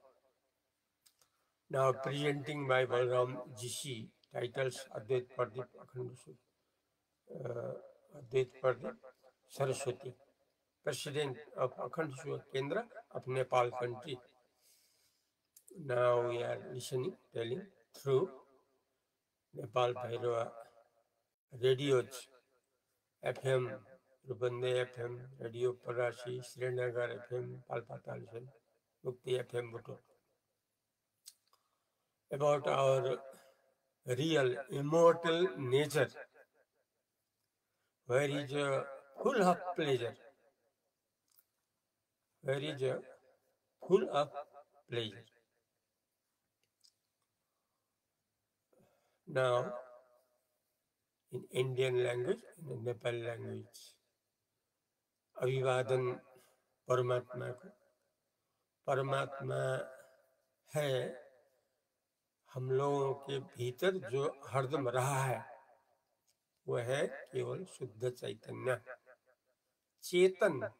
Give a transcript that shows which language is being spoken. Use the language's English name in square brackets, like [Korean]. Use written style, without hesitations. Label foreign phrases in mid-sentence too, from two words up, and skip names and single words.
[English] Now presenting by Balram GC titles Advait Pradip Akhand Advait Pradip Saraswati, President of Akhand Kendra of Nepal country. Now we are listening, telling through Nepal Bhairava radios, FM, Rubande FM, Radio Parasi, Srinagar FM, Palpatal FM, Mukti FM Bhutto. About our real immortal nature, where is full of pleasure, where is full of pleasure. Now, in Indian language and Nepal language, [Hindi] अभिवादन परमात्मा को, परमात्मा है हम लोगों के भीतर जो हरदम रहा है, वह है केवल शुद्ध चैतन्य, चेतन,